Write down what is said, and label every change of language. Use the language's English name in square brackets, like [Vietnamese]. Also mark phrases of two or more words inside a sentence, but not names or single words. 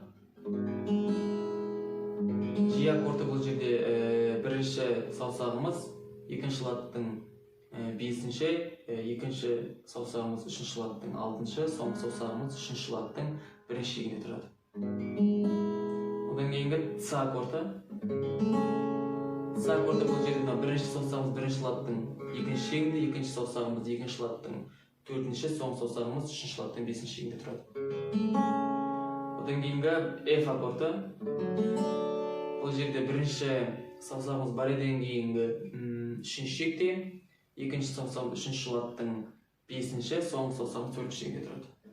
[Kazakh] G аккорды бұл жерде бірінші саусағымыз екінші латтың 5-ші, екінші саусағымыз 3-ші латтың 6-ші, соңғы саусағымыз 3-ші латтың 1-ші шегінде тұрады. Одан кейінгі С аккорды. С аккорды бұл жерде бірінші саусағымыз 1-ші латтың 2-ші шегінде, екінші саусағымыз 2-ші латтың 4-ші, соңғы саусағымыз 3-ші латтың 5-ші шегінде тұрады. Одан кейінгі F аккорды. Бұл жерде бірінші саусағымыз бареден кейінгі 3-ші шекте, екінші саусағымыз 3-ші латтың 5-ші, соңғы саусағымыз 4-ші шегінде тұрады.